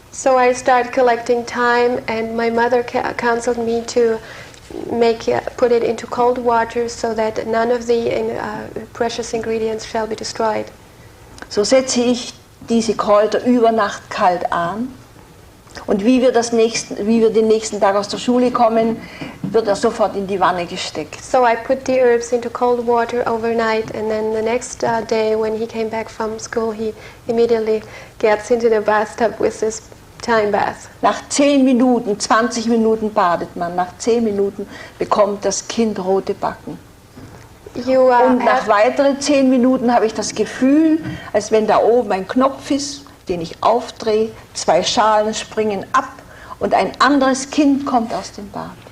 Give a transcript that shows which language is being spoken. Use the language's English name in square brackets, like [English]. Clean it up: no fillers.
[English] So I start collecting thyme, and my mother counseled me to put it into cold water so that none of the precious ingredients shall be destroyed. [German] So setze ich diese Kräuter über Nacht kalt an und wie wir den nächsten Tag aus der Schule kommen, wird er sofort in die Wanne gesteckt. [English] So I put the herbs into cold water overnight, and then the next day when he came back from school, he immediately gets into the bathtub with this thyme bath. [German] Nach 10 Minuten, 20 Minuten badet man, nach 10 Minuten bekommt das Kind rote Backen. Und nach weiteren 10 Minuten habe ich das Gefühl, als wenn da oben ein Knopf ist, den ich aufdrehe, 2 Schalen springen ab und ein anderes Kind kommt aus dem Bad.